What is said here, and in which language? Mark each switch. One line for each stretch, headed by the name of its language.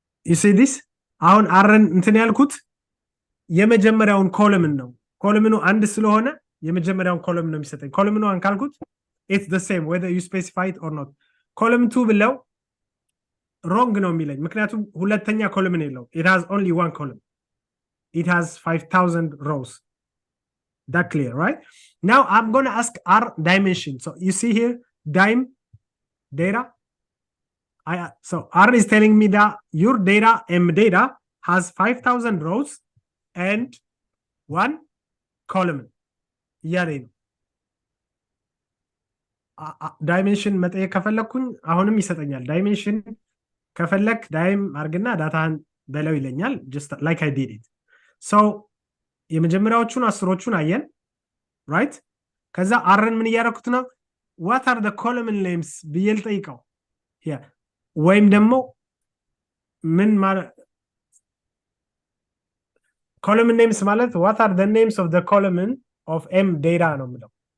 English: you see this
Amharic: አሁን አርን እንትን ያልኩት የመጀመሪያውን ኮለምን ነው ኮለምኑ አንድ ስለሆነ የመጀመሪያውን ኮለም ነው የሚሰጠኝ ኮለምኑ አንካልኩት
English: it's the same whether you specify it or not column 2
Amharic: ብለው
English: wrong
Amharic: ነው የሚለኝ ምክንያቱም ሁለተኛ ኮለምን የለው
English: it has only one column it has 5000 rows that clear right now I'm going to ask R dimension so you see here dime data So R is telling me that your data, M data, has 5,000 rows and 1 column.
Amharic: እያለኝ ነው። ዳይሜንሽን መጠየቅ ከፈለኩኝ አሁንም ይሰጠኛል። ዳይሜንሽን ከፈለክ ዳይም አርግና ዳታን በለው ይለኛል።
English: just like I did it.
Amharic: So የመጀመሪያዎቹን አስሮቹን አየን right? ከዛ አርን ምን እያደረኩት ነው?
English: what are the column names
Amharic: ብዬ ልጠይቀው ወይም ደግሞ ምን ማለት
English: column names ማለት what are the names of the column of M data
Amharic: ነው የምለው።